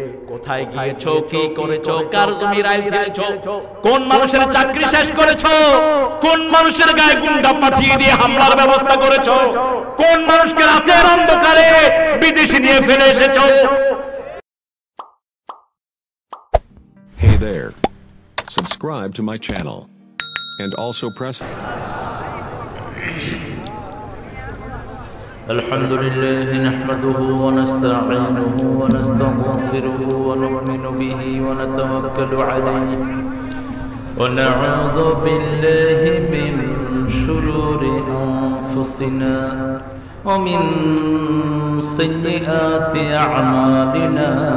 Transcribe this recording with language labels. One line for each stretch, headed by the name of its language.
Bangla: কোথায় গিয়েছো, কি করেছো, কার জমি রাইল খেয়েছো, কোন মানুষের চাকরি শেষ করেছো, কোন মানুষের গায়ে গুন্ডা পাঠিয়ে দিয়ে হামলার ব্যবস্থা করেছো, কোন মানুষকে রাতের অন্ধকারে বিদেশে নিয়ে ফেলে এসেছো।
English: Hey there. Subscribe to my channel and also press
Arabic: الحمد لله نحمده ونستعينه ونستغفره ونؤمن به ونتوكل عليه ونعوذ بالله من شرور أنفسنا ومن سيئات أعمالنا